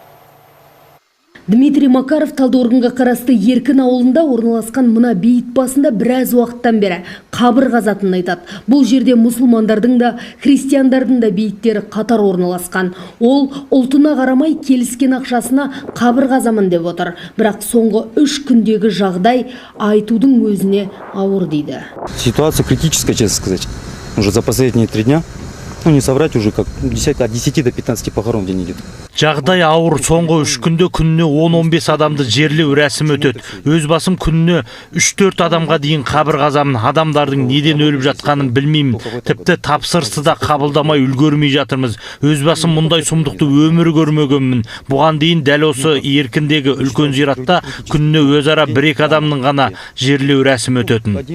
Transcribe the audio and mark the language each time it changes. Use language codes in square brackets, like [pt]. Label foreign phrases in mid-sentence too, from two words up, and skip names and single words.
[kk] Дмитрий Макаров Талдықорғанға қарасты Еркін ауылында орналасқан мына бейіт басында біраз уақыттан бері қабір қазатынын айтады. Бұл жерде мұсылмандардың да, христиандардың да бейіттері қатар орналасқан. Ол ұлтына қарамай келіскен ақшасына қабір қазамын деп отыр. Бірақ соңғы 3 күндегі жағдай айтудың өзіне ауыр дейді. [ru] Ситуация критическая, честно сказать. Уже за последние 3 дня, не соврать, уже как от 10 до 15 похорон в день идет. [kk] Жағдай ауыр. Соңғы 3 күнде күніне 10-15 адамды жерлеу рәсімі өтеді. Өз басым күніне 3-4 адамға дейін қабір қазамын. Адамдардың неден өліп жатқанын білмеймін. Тіпті тапсырысты да қабылдамай үлгермей жатырмыз. Өз басым мұндай сұмдықты өмір көрмегенмін. Бұған дейін дәл осы Еркіндегі үлкен зиратта күніне өзара 1-2 адамның ғана жерлеу рәсімі өтетін.